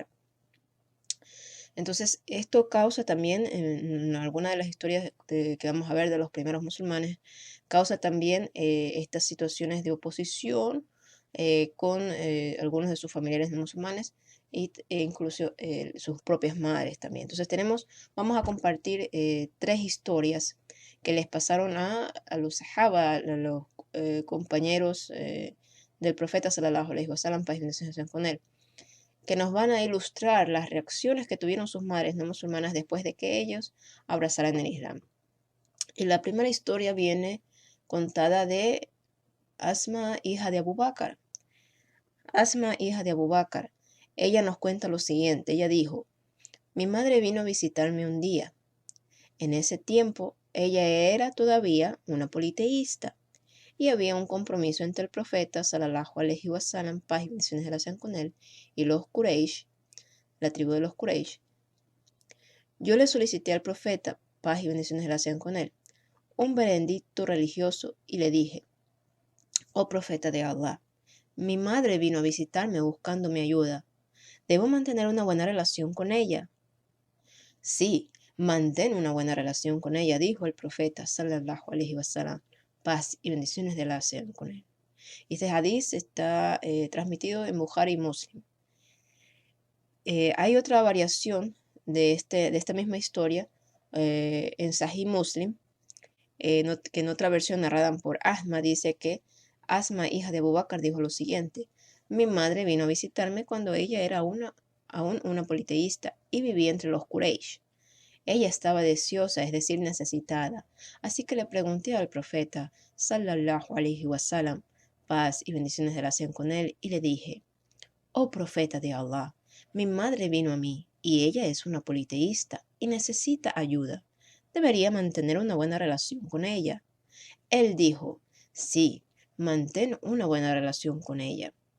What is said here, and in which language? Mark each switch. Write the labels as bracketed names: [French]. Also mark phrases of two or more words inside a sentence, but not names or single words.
[Spanish] Entonces, esto causa también, en alguna de las historias que vamos a ver de los primeros musulmanes, causa también estas situaciones de oposición con algunos de sus familiares no musulmanes e incluso sus propias madres también. Entonces, vamos a compartir 3 historias que les pasaron a los sahaba, a los compañeros del profeta [Arabic] صلى الله عليه وسلم, [Spanish] paz y bendiciones sean con él, que nos van a ilustrar las reacciones que tuvieron sus madres no musulmanas después de que ellos abrazaran el Islam. Y la primera historia viene contada de Asma, hija de Abu Bakr. Asma, hija de Abu Bakr, ella nos cuenta lo siguiente. Ella dijo: mi madre vino a visitarme un día. En ese tiempo, ella era todavía una politeísta y había un compromiso entre el profeta [Arabic] صلى الله عليه وسلم, [Spanish] paz y bendiciones de la sean con él, y los Quraysh, la tribu de los Quraysh. Yo le solicité al profeta, paz y bendiciones de la sean con él, un veredicto religioso y le dije: oh profeta de Allah, mi madre vino a visitarme buscando mi ayuda. ¿Debo mantener una buena relación con ella? Sí, mantén una buena relación con ella, dijo el profeta [Arabic] صلى الله عليه وسلم, [Spanish] paz y bendiciones de Allah sean con él. Y este hadith está transmitido en Bukhari y Muslim. Hay otra variación de esta misma historia en Sahih Muslim, que en otra versión narrada por Asma dice que Asma, hija de Abu Bakr, dijo lo siguiente: mi madre vino a visitarme cuando ella era aún una politeísta y vivía entre los Quraysh. Ella estaba deseosa, es decir, necesitada. Así que le pregunté al profeta, [Arabic] صلى الله عليه وسلم, [Spanish] paz y bendiciones de la sean con él, y le dije: oh profeta de Allah, mi madre vino a mí y ella es una politeísta y necesita ayuda. ¿Debería mantener una buena relación con ella? Él dijo: sí, mantén una buena relación con ella.